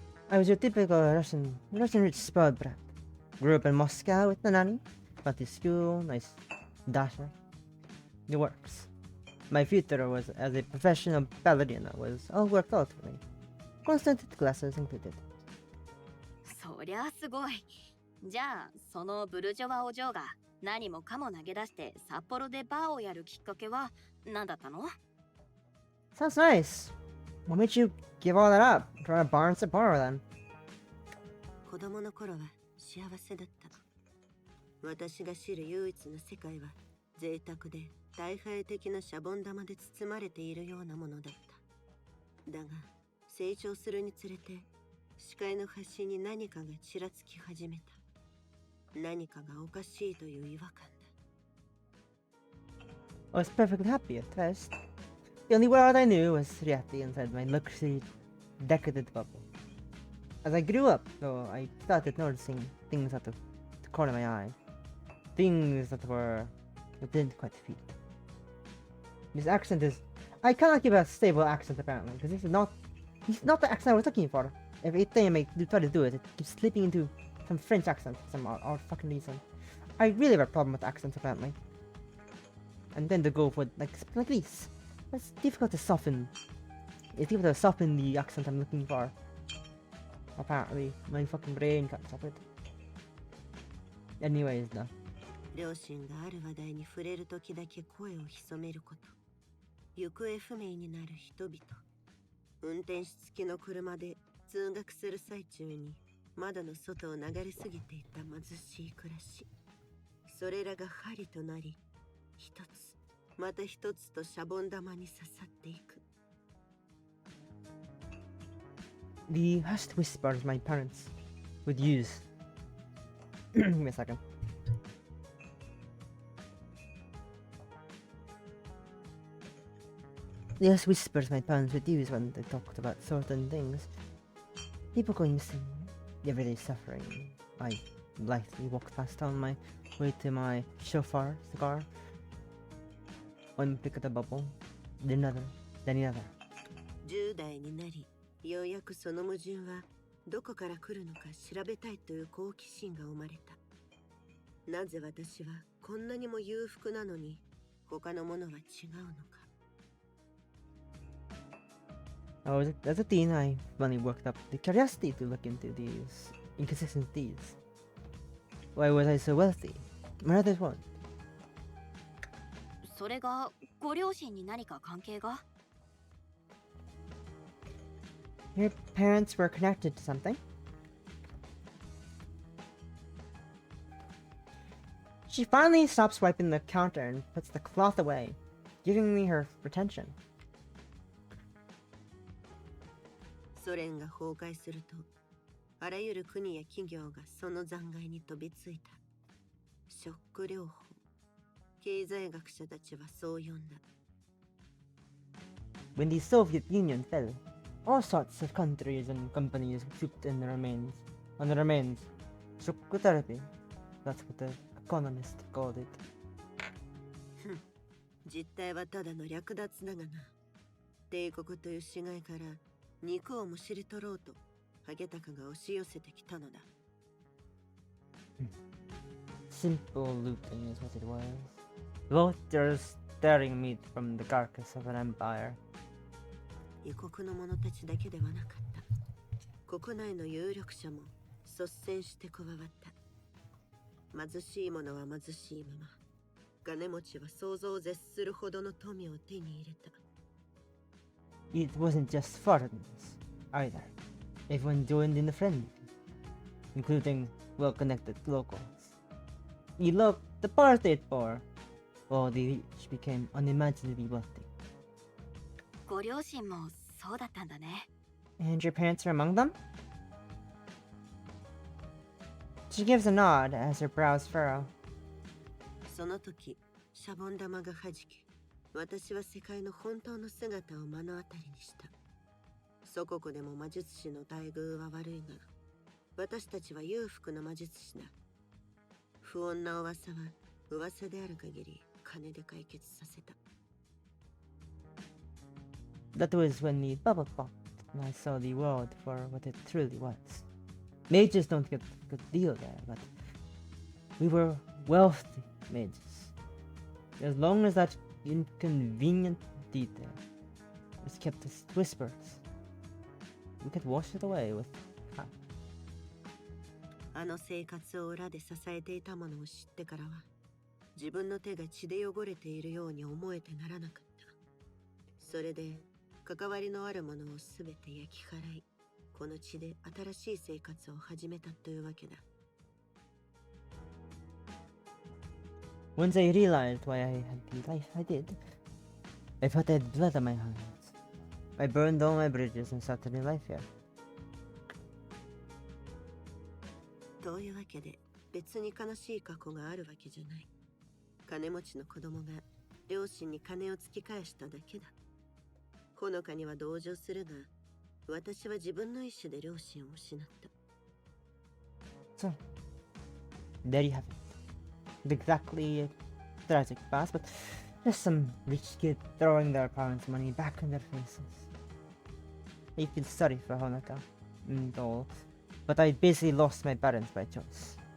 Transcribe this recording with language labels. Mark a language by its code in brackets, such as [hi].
[en] I was your typical Russian rich spoiled brat. Grew up in Moscow with the nanny. Went to school, nice dasher. It works. My future was as a professional ballerina was all worked out for me. Constant classes included. [ja] そりゃすごい。じゃあ、そのブルジョワお嬢が何もかも投げ出して札幌でバーをやるきっかけは何だったの？ [en] Sounds nice. What made you give all that up for a bar in Sapporo then? [ja] 子供の頃は幸せだった。私が知る唯一の世界は贅沢で大敗的なシャボン玉で包まれているようなものだった。だが成長するにつれて視界の端に何かがちらつき始めた。何かがおかしいという違和感だ。 [en] I was perfectly happy at first. The only world I knew was reality inside my luxury, decadent bubble. As I grew up, though, I started noticing things out of the corner of my eye. Things that didn't quite fit. This accent is... I cannot give a stable accent apparently, because this is not the accent I was looking for. Every time I try to do it, it keeps slipping into some French accent for some odd fucking reason. I really have a problem with accents apparently. And then to go for like this. It's difficult to soften. It's difficult to soften the accent I'm looking for. Apparently, my fucking brain can't stop it. Anyways, though. [ja] 両親がある話題に触れるときだけ声を潜めること。行方不明になる人々。運転手付きの車で通学する最中に窓の外を流れ過ぎていた貧しい暮らし。それらが針となり、一つまた一つとシャボン玉に刺さっていく。 [en] The hushed whispers my parents would use. Give me a second. The hushed whispers my parents would use when they talked about certain things. People going missing, the everyday suffering. I lightly walked past on my way to my shofar cigar. One pick of the bubble, then another, then another. [ja] 10代になり、ようやくその矛盾はどこから来るのか調べたいという好奇心が生まれた。なぜ私はこんなにも裕福なのに他のものは違うのか。 [en] As a teen, I finally worked up the curiosity to look into these inconsistencies. Why was I so wealthy when others weren't? [ja] それがご両親に何か関係が？ [en] Your parents were connected to something? She finally stops wiping the counter and puts the cloth away, giving me her attention. [ja] ソ連が崩壊すると、あらゆる国や企業がその残骸に飛びついた。ショック療法。経済学者たちはそう呼んだ。 [en] When the Soviet Union fell, all sorts of countries and companies shook in the remains. On the remains, shock therapy. That's what the economist called it. [ja] 実態はただの略奪だがな。帝国という死骸から肉をむしり取ろうとハゲタカが押し寄せてきたのだ。 [en] Simple looting is what it was. Vultures tearing meat from the carcass of an empire. [ja] 異国の者たちだけではなかった。国内の有力者も率先して加わった。貧しい者は貧しいまま、金持ちは想像を絶するほどの富を手に入れた。 [en] It wasn't just foreigners, either. Everyone joined in the frenzy, including well-connected locals. You look the part it for. All the rich became unimaginably wealthy. [ja] ご両親もそうだったんだね。 [en] And your parents were among them? She gives a nod as her brows furrow. [ja] その時、シャボン玉が弾け、私は世界の本当の姿を目の当たりにした。祖国でも魔術師の待遇は悪いが、私たちは裕福な魔術師だ。不穏な噂は噂である限り金で解決させた。 [en] That was when the bubble popped and I saw the world for what it truly was. Mages don't get a good deal there, but we were wealthy mages. As long as that inconvenient detail was kept as whispers, we could wash it away with time. [ja] あの生活を裏で支えていたものを知ってからは、自分の手が血で汚れているように思えてならなかった。それで、関わりのあるものをすべて焼き払い、この地で新しい生活を始めたというわけだ。 [en] Once I realized why I had the life I did, I thought I had blood on my hands. I burned all my bridges and started a new life here. [ja] というわけで、別に悲しい過去があるわけじゃない。金持ちの子供が両親に金を突き返しただけだ。ほのかには同情するが、私は自分の意志で両親を失った。 [en] So, there you have it. Not exactly a tragic past, but just some rich kid throwing their parents' money back in their faces. I feel sorry for Honoka and all, but I basically lost my parents by choice.